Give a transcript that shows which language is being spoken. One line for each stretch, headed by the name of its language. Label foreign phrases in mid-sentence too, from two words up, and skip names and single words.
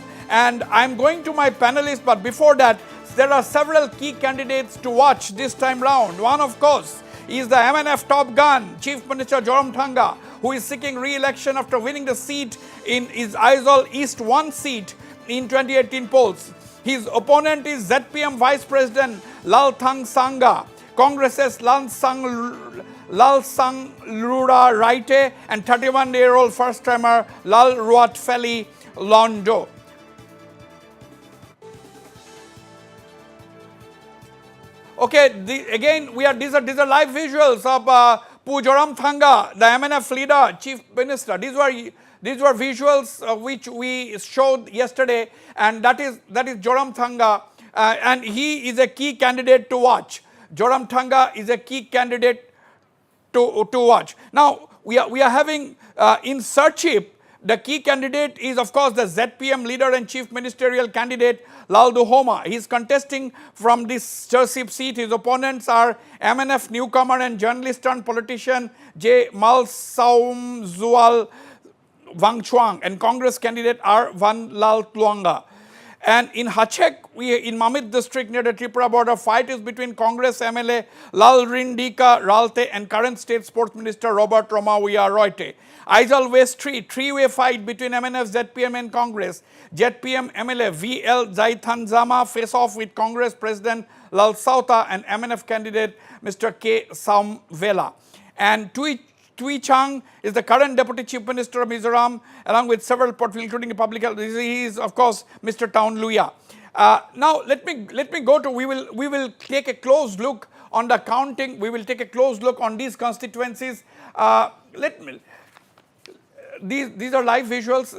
English: And I'm going to my panelists, but before that, there are several key candidates to watch this time round. One, of course, is the MNF top gun, Chief Minister Mizoram Thanga, who is seeking re-election after winning the seat in his Aizawl East 1 seat in 2018 polls. His opponent is ZPM Vice President Lal Thang Sanga, Congress's Lal Sang Lura Raite, and 31-year-old first-timer Lal Ruat Feli Londo. Okay, again, these are live visuals of Mizoram Thanga, the MNF leader, chief minister. These were visuals which we showed yesterday, and that is Joram Thanga, and he is a key candidate to watch. Joram Thanga is a key candidate to watch. Now we are having in Sarchip, the key candidate is of course the ZPM leader and chief ministerial candidate Lal Duhoma. He is contesting from this Sarchip seat. His opponents are MNF newcomer and journalist turned politician J. Mal Saum Zual Wangchuang and Congress candidate R. Van Lal Tluanga. And in Hachek, in Mamit district near the Tripura border, fight is between Congress MLA Lal Rindika Ralte and current state sports minister Robert Romawia Roite. Aizawl West Street, three-way fight between MNF, ZPM and Congress. ZPM MLA VL Zaithanzama face off with Congress President Lal Sauta and MNF candidate Mr. K. Samvela. And Tui Chang is the current Deputy Chief Minister of Mizoram, along with several portfolios, including public health. He is, of course, Mr. Town Luya. Now, let me go to. We will take a close look on the counting. We will take a close look on these constituencies. These are live visuals.